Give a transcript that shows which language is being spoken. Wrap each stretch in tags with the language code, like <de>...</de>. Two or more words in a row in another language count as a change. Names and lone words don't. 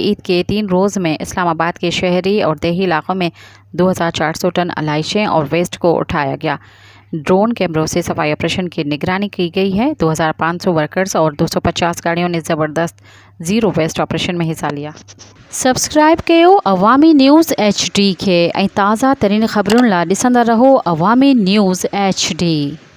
<ur>عید کے 3 روز میں اسلام آباد کے شہری اور دیہی علاقوں میں 2,400 ٹن علائشیں اور ویسٹ کو اٹھایا گیا۔ ڈرون کیمروں سے صفائی آپریشن کی نگرانی کی گئی ہے۔ 2,500 ورکرز اور 250 گاڑیوں نے زبردست زیرو ویسٹ آپریشن میں حصہ لیا۔</ur> <sd>سبسکرائب کयो عوامی نیوز HD کے ऐं ताज़ा तरीन ख़बरुनि लाइ ॾिसंदा रहो अवामी न्यूज़ HD।</sd>